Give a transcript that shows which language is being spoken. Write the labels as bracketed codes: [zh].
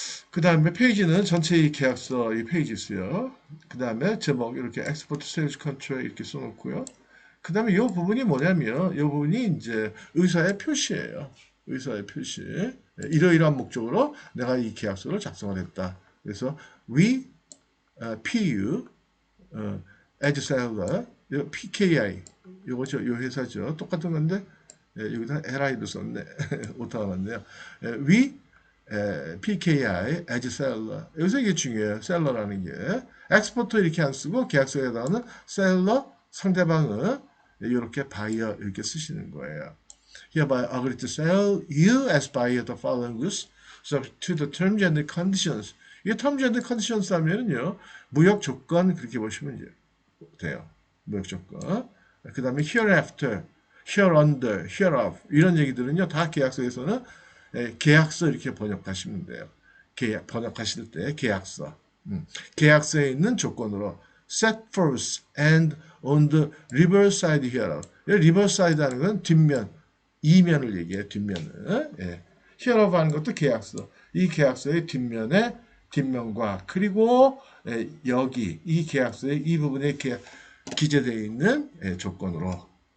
[ko] 그 다음에 페이지는 전체 이 계약서 이 페이지 수요. 그 다음에 제목 이렇게 엑스포트 세일즈 컨트롤 이렇게 써놓고요. 그 다음에 이 부분이 뭐냐면 이 부분이 이제 의사의 표시예요. 의사의 표시. 이러이러한 목적으로 내가 이 계약서를 작성을 했다. 그래서 [en] we PU as seller PKI [ko] 요거죠. 요 회사죠. 똑같은 건데 여기다 LI도 썼네. 오타가 났네요. [en] we PKI as seller [ko] 여기서 이게 중요해요. 셀러라는 게 엑스포터 이렇게 안 쓰고 계약서에다가는 셀러 상대방은 이렇게 바이어 이렇게 쓰시는 거예요. [en] Hereby agree to sell you as buyer the following goods subject to the terms and conditions. [ko] 이게 [en] terms and conditions [ko] 하면은요 무역 조건 그렇게 보시면 돼요. 무역 조건. 그 다음에 hereafter, hereunder, hereof 이런 얘기들은요 다 계약서에서는 계약서 이렇게 번역하시면 돼요. 계약 번역하실 때 계약서. 계약서에 있는 조건으로 [en] set forth and on the reverse side hereof. [ko] reverse side 하는 건 뒷면, 이면을 얘기해요. 뒷면을. hereof 하는 것도 계약서. 이 계약서의 뒷면에 뒷면과 그리고 여기 이 계약서의 이 부분에 기재되어 있는 조건으로.